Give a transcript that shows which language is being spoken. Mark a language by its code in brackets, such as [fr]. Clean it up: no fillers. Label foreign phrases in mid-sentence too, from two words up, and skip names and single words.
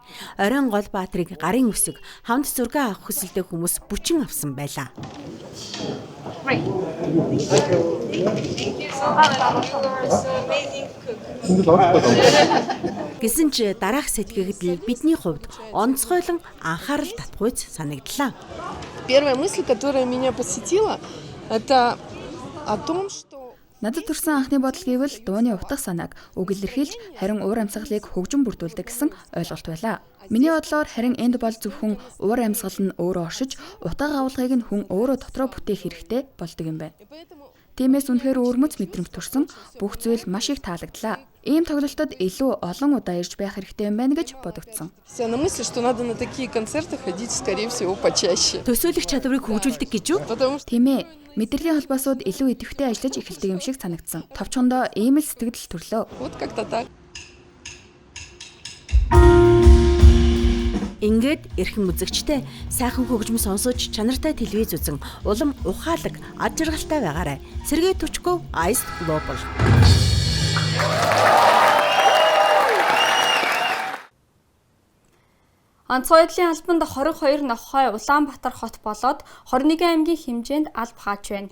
[mn] Оройн гол баатрыг гарын үсэг хамт зураг авах хүсэлтэй хүмүүс бүчин авсан байлаа. Гэсэн ч дараах сэтгэгдэл бидний хувьд онцгойлон анхаарал татгүйц санагдлаа. [ru] Первая мысль, которая меня посетила, это о том, что [mn] Надад төрсэн анхны бодол гэвэл дууны утга санааг үг илэрхийлж харин уур амьсгалыг хөгжим бүрдүүлдэг гэсэн ойлголт байлаа. Миний бодлоор харин энд бол зөвхөн уур амьсгал нь өөрөө оршиж утга агуулгыг нь хүн өөрөө дотроо бүтээх хэрэгтэй болдог юм байна. Тиймээс үнэхээр өөрмөц мэдрэмж төрсөн бүх зүйл маш их таалагдлаа. Ийм тоглолтод илүү олон удаа ирж байх хэрэгтэй юм байна гэж бодогдсон. [ru] на мысль, что надо на такие концерты ходить, скорее всего, почаще. [mn] Төсөөлөх чадварыг хөгжүүлдэг гэж юу? Тийм ээ. Мэдрэлийн холбоосууд илүү идэвхтэй ажиллаж эхэлдэг юм шиг санагдсан. Товчхондоо ийм л сэтгэл төрлөө. [ru] Вот как-то так. [mn] Ингээд эрхэм үзэгчтэй сайхан хөгжим сонсож чанартай телевиз үзэн улам ухаалаг ад жаргалтай байгаарай. Сергей Тучков, Ice Global. Онцгой байдлын албанд 22 нохой Улаанбаатар хот болоод 21 аймгийн хэмжээнд алба хааж байна.